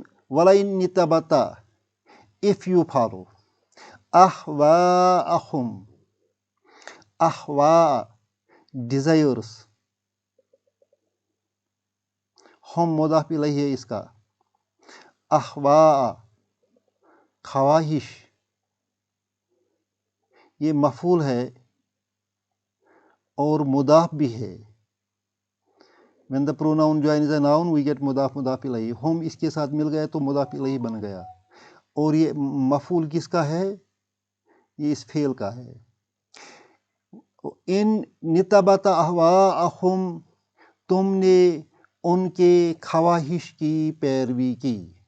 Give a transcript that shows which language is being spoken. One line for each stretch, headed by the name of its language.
Arabic: وَلَئِنْ اتَّبَعْتَ
English: if you follow.
Arabic: أَحْوَاءَهُمْ أَحْوَاء desires.
Urdu: ہم مضاف الیہ ہے اس کا. أحْوَاء خواہش یہ مفعول ہے اور مضاف بھی ہے.
English: when the pronoun joins a noun we get مضاف الیہ.
Urdu: ہم اس کے ساتھ مل گیا تو مضاف الیہ بن گیا. اور یہ مفعول کس کا ہے؟ یہ اس فعل کا ہے.
Arabic: ان نتبعت احواءہم
Urdu: تم نے ان کے خواہش کی پیروی کی.